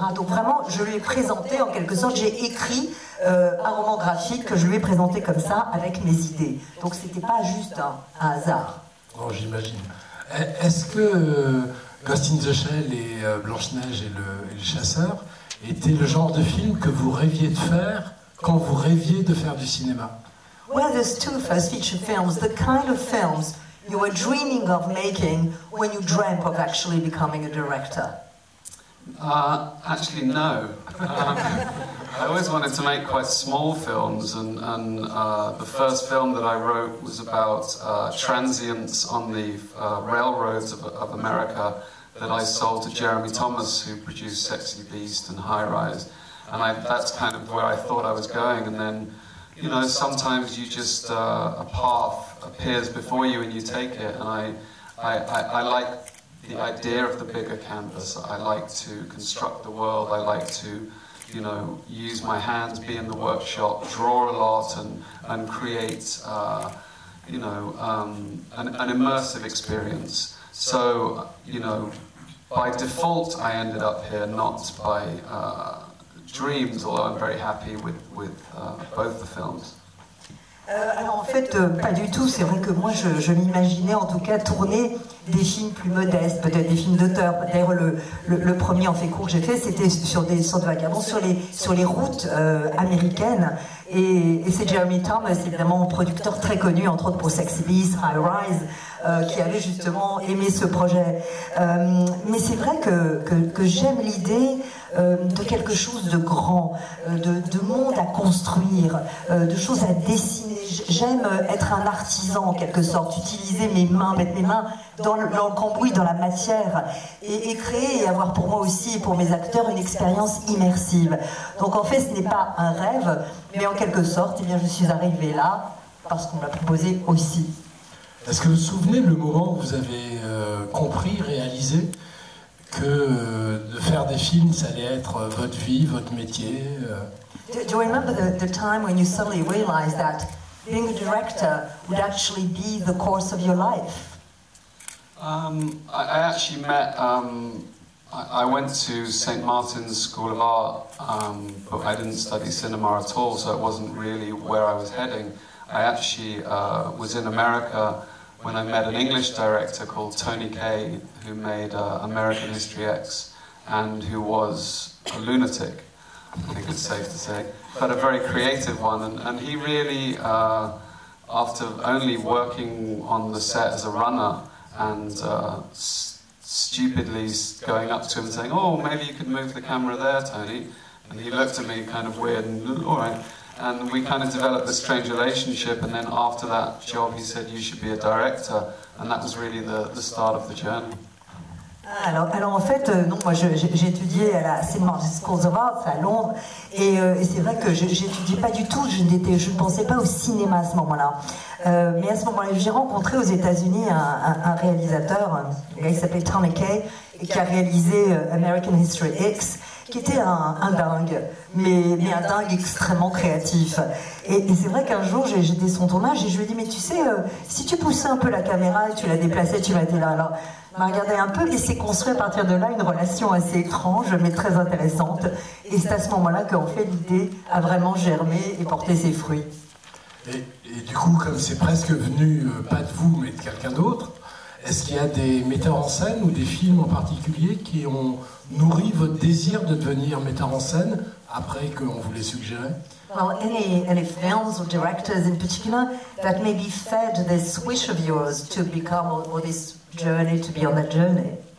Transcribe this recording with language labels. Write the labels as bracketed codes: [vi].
[fr] Donc vraiment, je lui ai présenté en quelque sorte, j'ai écrit un roman graphique que je lui ai présenté comme ça avec mes idées. Donc c'était pas juste un hasard. Oh, j'imagine. Est-ce que Ghost in the Shell et Blanche-Neige et le Chasseur étaient le genre de film que vous rêviez de faire quand vous rêviez de faire du cinéma? [en] Well, there's two first feature films, the kind of films you were dreaming of making when you dreamt of actually becoming a director. Actually, no. I always wanted to make quite small films, and the first film that I wrote was about transients on the railroads of America that I sold to Jeremy Thomas, who produced Sexy Beast and High Rise. And that's kind of where I thought I was going. And then, you know, sometimes you just, a path appears before you and you take it. And I like the idea of the bigger canvas. I like to construct the world. I like to, you know, use my hands, be in the workshop, draw a lot, and create, you know, an immersive experience. So, you know, by default, I ended up here, not by dreams, although I'm very happy with both the films. [fr] Alors en fait, pas du tout. C'est vrai que moi, je m'imaginais en tout cas tourner des films plus modestes, peut-être des films d'auteur. D'ailleurs, le premier en fait court que j'ai fait, c'était sur des sortes de vagabonds, sur les routes américaines. Et c'est Jeremy Thomas, évidemment, producteur très connu, entre autres pour Sexy Beast, High Rise, qui avait justement aimé ce projet. Mais c'est vrai que j'aime l'idée de quelque chose de grand, de monde à construire, de choses à dessiner. J'aime être un artisan en quelque sorte, utiliser mes mains, mettre mes mains dans le cambouis, dans la matière, et créer et avoir pour moi aussi et pour mes acteurs une expérience immersive. Donc en fait ce n'est pas un rêve, mais en quelque sorte eh bien, je suis arrivée là parce qu'on me l'a proposé aussi. Est-ce que vous vous souvenez le moment où vous avez compris, réalisé que de faire des films ça allait être votre vie, votre métier [en] Do you remember the time when you suddenly realized that being a director would actually be the course of your life? I actually met, I went to St. Martin's School of Art, but I didn't study cinema at all, so it wasn't really where I was heading. I actually was in America when I met an English director called Tony Kaye, who made American History X, and who was a lunatic, I think it's safe to say, but a very creative one. And he really, after only working on the set as a runner and stupidly going up to him and saying, "Oh, maybe you could move the camera there, Tony," and he looked at me kind of weird and, "All right." And we kind of developed this strange relationship, and then after that job he said, "You should be a director," and that was really the start of the journey. [fr] Alors en fait, non, moi j'ai étudié à la St. Martin's School of Art à Londres, et c'est vrai que j'étudiais pas du tout, je ne pensais pas au cinéma à ce moment-là. Mais à ce moment-là, j'ai rencontré aux États-Unis un réalisateur, un gars qui s'appelait Tony Kaye, et qui a réalisé American History X, qui était un dingue, mais un dingue extrêmement créatif. Et c'est vrai qu'un jour, j'étais son tournage et je lui ai dit, mais tu sais, si tu poussais un peu la caméra et tu la déplaçais, tu m'étais là. Alors, il m'a regardé un peu et s'est construit à partir de là une relation assez étrange, mais très intéressante. Et c'est à ce moment-là qu'en fait, l'idée a vraiment germé et porté ses fruits. Et du coup, comme c'est presque venu, pas de vous, mais de quelqu'un d'autre, est-ce qu'il y a des metteurs en scène ou des films en particulier qui ont nourri votre désir de devenir metteur en scène après qu'on vous les suggérait? [en] Well, any films or directors in particular that maybe fed this wish of yours to become, or this journey, to be on that journey?